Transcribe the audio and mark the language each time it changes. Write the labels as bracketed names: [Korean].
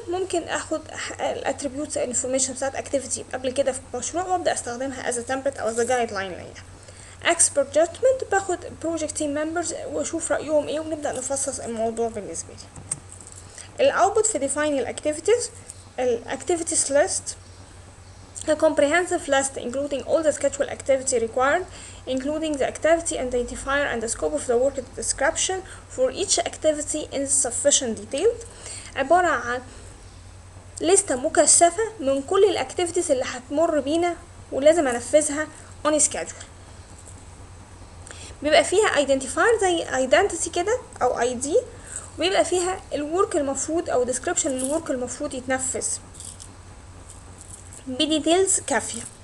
[Arabic] ممكن اخد الاتريبيوتس information بتاعت activity قبل كده في مشروع وابدا استخدمها as a template او as a guideline ليا. expert judgment باخد project team members واشوف رأيهم ايه ونبدأ نفصص الموضوع بالنسبة لي. الاوتبوت في [English] defining activities activities list a comprehensive list including all the scheduled activity required, including the activity identifier and the scope of the work description for each activity in sufficient detail. [Arabic] عبارة عن لستة مكثفة من كل الاكتيفيتيز اللي هتمر بينا ولازم انفذها on schedule. بيبقى فيها identifier زي identity كده او ID، وبيبقى فيها الورك المفروض او description الورك المفروض يتنفذ بديتيلز كافية.